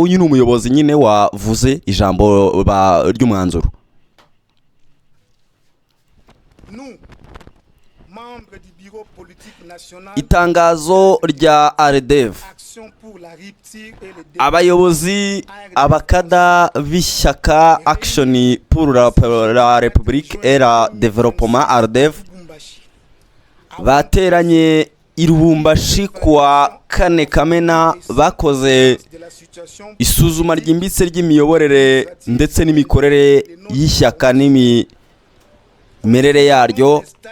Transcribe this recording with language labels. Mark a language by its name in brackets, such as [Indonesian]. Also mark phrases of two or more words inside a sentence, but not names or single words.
[Kinyarwanda] Uyu ni umuyobozi nyine wavuze ijambo ry'umwanzuro. Itangazo rya RDF, abayobozi abakada b'ishyaka Action pour la République et le Développement RDF bateranye i Lubumbashi kuwa 4 Kamena, bakoze isuzuma ryimbitse ry'imiyoborere ndetse n'imikorere y'ishyaka n'imimerere yaryo.